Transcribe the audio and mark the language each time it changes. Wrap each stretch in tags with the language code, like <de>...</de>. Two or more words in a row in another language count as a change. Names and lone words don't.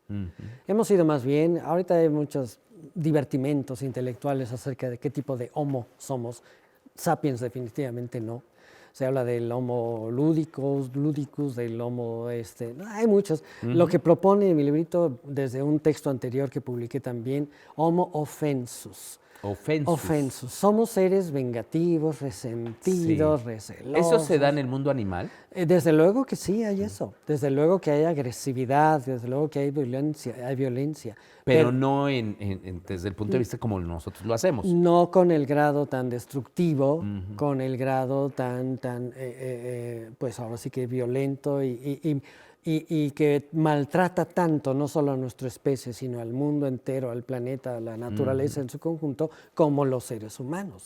<es>Hemos sido más bien, ahorita hay muchos divertimentos intelectuales acerca de qué tipo de Homo somos. Sapiens definitivamente no. Se habla del Homo ludicus, del Homo, hay muchos. Lo que propone en mi librito, desde un texto anterior que publiqué también, Homo offensus. Offensus. Somos seres vengativos, resentidos, recelosos. ¿Eso se da en el mundo animal? Desde luego que sí, hay eso. Desde luego que hay agresividad, desde luego que hay violencia. Pero no desde el punto de vista como nosotros lo hacemos. No con el grado tan destructivo, con el grado tan pues ahora sí que violento y que maltrata tanto no solo a nuestra especie, sino al mundo entero, al planeta, a la naturaleza en su conjunto, como los seres humanos.</es>